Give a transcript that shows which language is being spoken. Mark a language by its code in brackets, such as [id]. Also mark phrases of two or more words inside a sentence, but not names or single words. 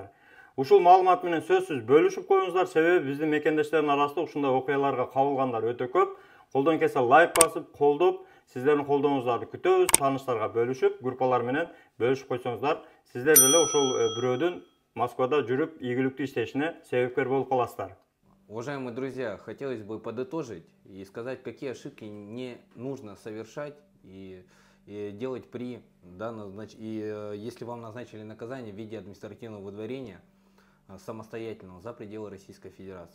[ky] Ушул маалымат менен сөзсүз бөлүшүп коюңуздар, себеби биздин мекендештердин арасында ушундай окуяларга кабылгандар өтө көп. Колдон келсе лайк басып, колдоп, сиздердин колдооңуздарды күтөбүз, тааныштарга бөлүшүп, группалар менен бөлүшүп койсоңуздар, сиздер деле ошол бирөөдүн Москвада жүрүп ийгиликтүү иштешине себепкер болуп каласыздар. [ru] Уважаемые друзья, хотелось бы подытожить и сказать, какие ошибки не нужно совершать и делать при данном, если вам назначили наказание в виде административного выдворения самостоятельного за пределы Российской Федерации.